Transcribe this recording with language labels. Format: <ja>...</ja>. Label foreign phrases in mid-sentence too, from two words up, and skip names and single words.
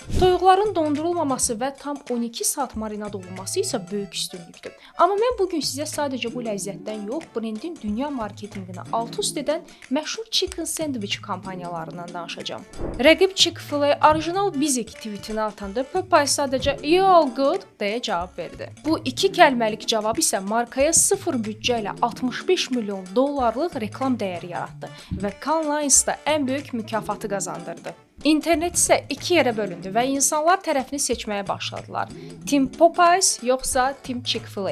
<az>Toyuqların dondurulmaması və tam 12 saat marinad olunması isə böyük üstünlükdür. Amma mən bu gün sizə sadəcə bu ləzzətdən yox, brendin dünya marketinqini alt-üst edən məşhur</az> <en>chicken sandwich</en> <az>kampaniyalarından danışacağam. Rəqib Chick-fil-A orijinal Bizik tweetini atanda Popeyes sadəcə</az> <en>"You all good"</en> <az>deyə cavab verdi. Bu iki kəlməlik cavab isə markaya sıfır büdcə ilə 65 milyon dollarlıq reklam dəyəri yaratdı və Cannes Lions'da ən böyük mükafatı qazandırdı. İnternet isə iki yerə bölündü və insanlar tərəfini seçməyə başladılar. Team Popeyes yoxsa Team Chick-fil-A?</az>